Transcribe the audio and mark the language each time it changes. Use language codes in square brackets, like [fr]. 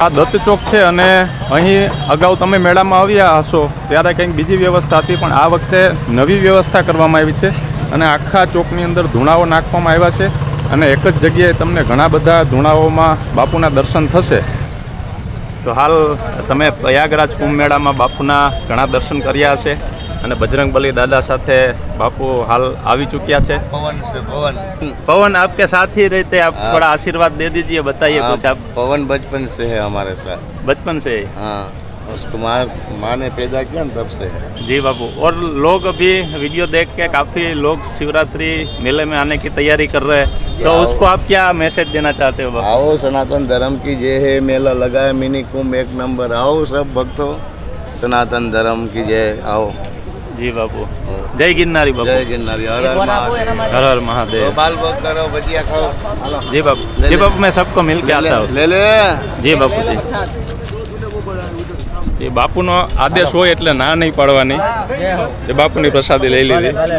[gu] આ દત્ત ચોક છે અને અહીં અગાઉ તમે મેળામાં આવ્યા હશો ત્યારે કંઈક બીજી વ્યવસ્થા હતી, પણ આ વખતે નવી વ્યવસ્થા કરવામાં આવી છે અને આખા ચોકની અંદર ધૂણાઓ નાખવામાં આવ્યા છે અને એક જ જગ્યાએ તમને ઘણા બધા ધૂણાઓમાં બાપુના દર્શન થશે। તો હાલ તમે પ્રયાગરાજ કુંભ મેળામાં બાપુના ઘણા દર્શન કર્યા હશે અને બજરંગબલી દાદા સાથે બાપુ હાલ આવી चुकिया છે। [hi] पवन से पवन पवन आपके साथ ही रहते, आप थोड़ा आशीर्वाद दे दीजिए, बताइए कुछ आप। पवन बचपन से है हमारे साथ। बचपन से? हाँ, उसको माँ ने पैदा किया ना तब से है। जी बाबू। और लोग अभी वीडियो देख के काफ़ी लोग शिवरात्रि मेले में आने की तैयारी कर रहे हैं, तो उसको आप क्या मैसेज देना चाहते हो? आओ, सनातन धर्म की जय है, मेला लगा है मिनी कुंभ एक नंबर। आओ सब भक्तों, सनातन धर्म की जय। आओ। जी बाबू। जय गिरनारी बाबू। जय गिरनारी। हर हर महादेव। हर हर महादेव। तो बाल भोग करो, भजिया खाओ। जी बाबू। जी बाबू, मैं सबको मिल के आता हूँ। ले ले। जी बापू जी। [gu] એ બાપુનો આદેશ હોય એટલે ના નહીં પાડવાની, એ બાપુની પ્રસાદી લઈ લીધી।